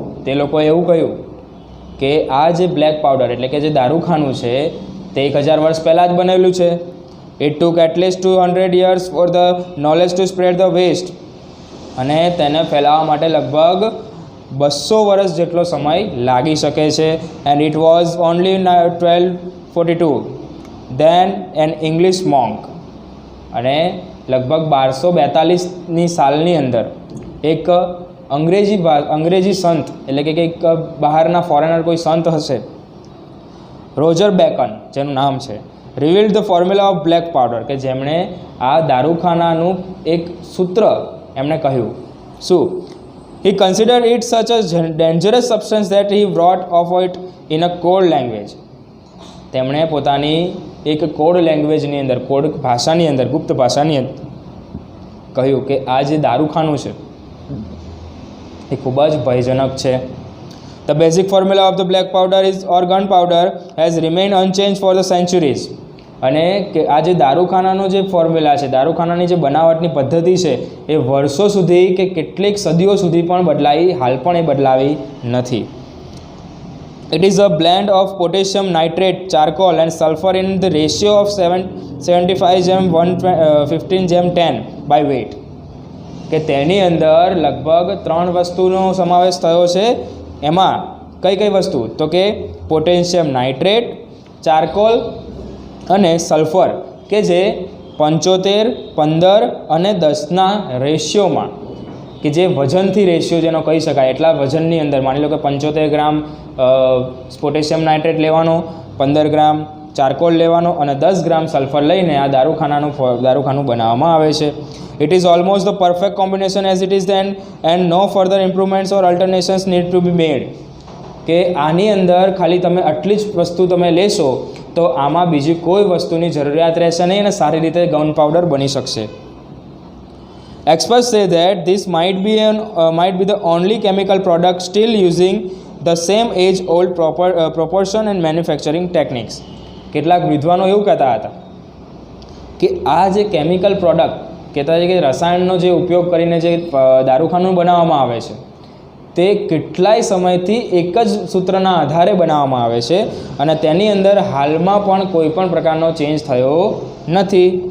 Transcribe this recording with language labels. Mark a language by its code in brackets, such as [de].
[gu] તે લોકોએ એવું કહ્યું કે આ જે બ્લેક પાવડર એટલે કે જે દારૂખાનું છે તે 1000 વર્ષ પહેલાં જ બનેલું છે. [en] It took at least 200 years for the knowledge to spread the west. [gu] અને તેને ફેલાવવા માટે લગભગ 200 વર્ષ જેટલો સમય લાગી શકે છે. [en] And it was only 1242 then an English monk. [gu] અને લગભગ 1242ની સાલની અંદર એક અંગ્રેજી સંત એટલે કે કંઈક બહારના ફોરેનર કોઈ સંત હશે, રોજર બેકન જેનું નામ છે, [en] revealed the formula of black powder, [gu] કે જેમણે આ દારૂખાનાનું એક સૂત્ર એમણે કહ્યું. શું? [en] He consider it such a dangerous substance that he brought of it in a code language. [gu] તેમણે પોતાની એક કોડ લેંગ્વેજની અંદર, કોડ ભાષાની અંદર, ગુપ્ત ભાષાની અંદર કહ્યું કે આ જે દારૂખાનું છે એ ખૂબ જ ભયજનક છે. [en] The basic formula of the black powder is or gunpowder has remained unchanged for the centuries. [gu] અને કે આ જે દારૂખાનાનો જે ફોર્મ્યુલા છે, દારૂખાનાની જે બનાવટની પદ્ધતિ છે એ વર્ષો સુધી કે કેટલીક સદીઓ સુધી પણ બદલાઈ, હાલ પણ એ બદલાવી નથી. [en] It is a blend of potassium nitrate, charcoal and sulfur in the ratio of 75:115:10 by weight. [gu] કે તેની અંદર લગભગ 3 વસ્તુનો સમાવેશ થયો છે. એમાં કઈ કઈ વસ્તુ? તો કે પોટેશિયમ નાઇટ્રેટ, ચારકોલ અને સલ્ફર, કે જે 75, 15 અને 10ના રેશિયોમાં, કે જે વજનથી રેશિયો જેનો કહી શકાય એટલા વજનની અંદર, માની લો કે 75 ગ્રામ પોટેશિયમ નાઇટ્રેટ લેવાનો, 15 ગ્રામ ચારકોલ લેવાનો અને 10 ગ્રામ સલ્ફર લઈને આ દારૂખાનું બનાવવામાં આવે છે. [en] It is almost the perfect combination as it is then and no further improvements or alterations need to be made. [gu] કે આની અંદર ખાલી તમે આટલી જ વસ્તુ તમે લેશો તો આમાં બીજી કોઈ વસ્તુની જરૂરિયાત રહેશે નહીં અને સારી રીતે ગન પાવડર બની શકશે. [en] Experts say that this might be the only chemical product still using the same age-old proportion and manufacturing techniques. [gu] કેટલાક વિદ્વાનો એવું કહેતા હતા કે આ જે કેમિકલ પ્રોડક્ટ કહેતા છે કે રસાયણનો જે ઉપયોગ કરીને જે દારૂખાનું બનાવવામાં આવે છે તે કેટલાય સમયથી એક જ સૂત્રના આધારે બનાવવામાં આવે છે અને તેની અંદર હાલમાં પણ કોઈ પણ પ્રકારનો ચેન્જ થયો નથી.